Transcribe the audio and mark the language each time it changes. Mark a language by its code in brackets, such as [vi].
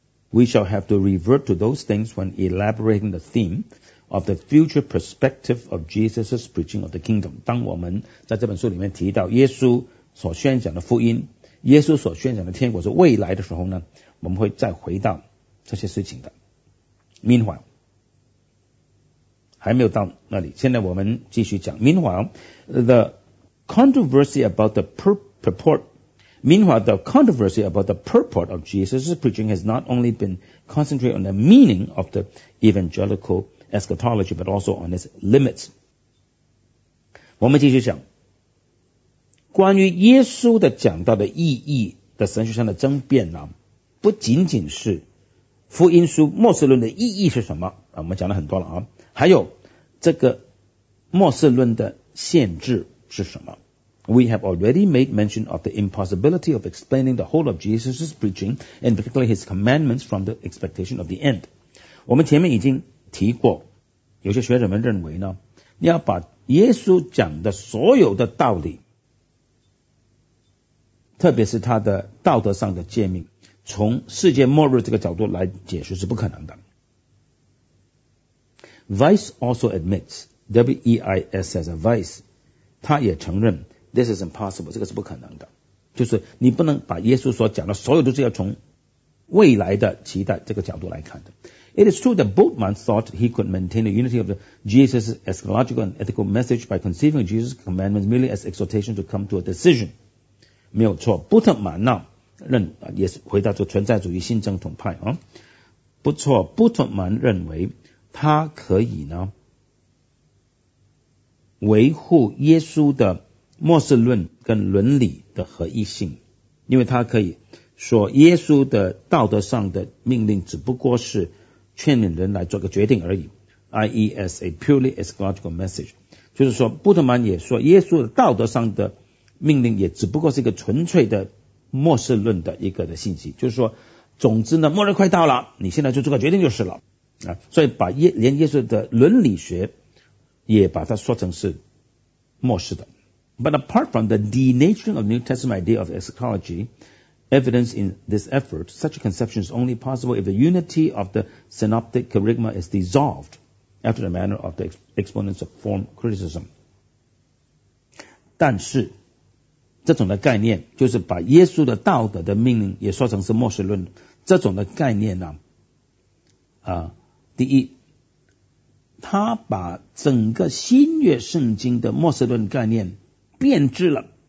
[en] We shall have to revert to those things when elaborating the theme of the future perspective of Jesus' preaching of the kingdom. [zh] 当我们在这本书里面提到耶稣所宣讲的福音，耶稣所宣讲的天国是未来的时候呢，我们会再回到这些事情的。 Meanwhile， 还没有到那里，现在我们继续讲。 [en] Meanwhile, the controversy about the purport of Jesus' preaching has not only been concentrated on the meaning of the evangelical eschatology, but also on its limits. [zh] 我们继续讲。关于耶稣的讲道的意义的神学上的争辩呢，不仅仅是福音书末世论的意义是什么、啊、我们讲了很多了啊。还有这个末世论的限制是什么。 [en] We have already made mention of the impossibility of explaining the whole of Jesus' preaching and particularly his commandments from the expectation of the end。 [zh] 我们前面已经提过，有些学者们认为呢，你要把耶稣讲的所有的道理，特别是他的道德上的诫命，从世界末日这个角度来解释是不可能的。 [en] Weiss also admits, W-E-I-S as a Weiss, [zh] 他也承认 [en] This is impossible, [zh] 这个是不可能的，就是你不能把耶稣所讲的所有都是要从未来的期待这个角度来看的。 [en] It is true that Bultmann thought he could maintain the unity of Jesus' eschatological and ethical message by conceiving Jesus' commandments merely as exhortation to come to a decision。 [zh] 没有错，布特曼呢认也是回到这存在主义新正统派、啊、不错，布特曼认为他可以呢维护耶稣的末世论跟伦理的合一性，因为他可以说耶稣的道德上的命令只不过是劝勉人来做个决定而已， i.e. [en] as a purely eschatological message， [zh] 就是说布特曼也说耶稣的道德上的命令也只不过是一个纯粹的末世论的一个的信息，就是说总之呢末日快到了，你现在就做个决定就是了、啊、所以把连耶稣的伦理学也把它说成是末世的。 [en] But apart from the denaturing of New Testament idea of eschatology evidence in this effort, such a conception is only possible if the unity of the synoptic kerygma is dissolved after the manner of the exponents of form criticism。 [zh] 但是这种的概念就是把耶稣的道德的命令也说成是末世论，这种的概念呢、啊，第一他把整个新约圣经的末世论概念变质了、